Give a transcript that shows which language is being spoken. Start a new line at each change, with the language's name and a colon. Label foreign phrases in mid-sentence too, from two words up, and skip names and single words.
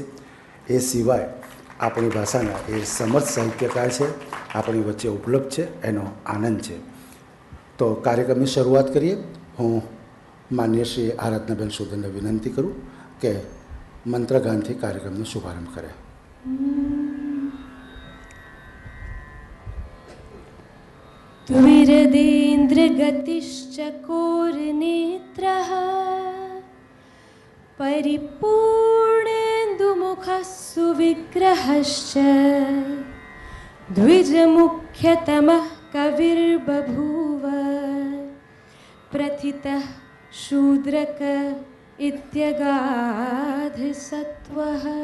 Gujarati: એ સિવાય આપણી ભાષાના એ સમર્થ સાહિત્યકાર છે, આપણી વચ્ચે ઉપલબ્ધ છે, એનો આનંદ છે। તો કાર્યક્રમની શરૂઆત કરીએ। હું માન્ય શ્રી આરાધનાબેન શોધનને વિનંતી કરું કે મંત્રગાનથી કાર્યક્રમનો શુભારંભ કરે।
Sanskrit: द्विरदेन्द्रगतिश्चकोरनेत्रः परिपूर्णेन्दुमुखः सुविग्रहश्च द्विजमुख्यतमः कविर्बभूव प्रथितः शूद्रक इत्यगाधसत्वः।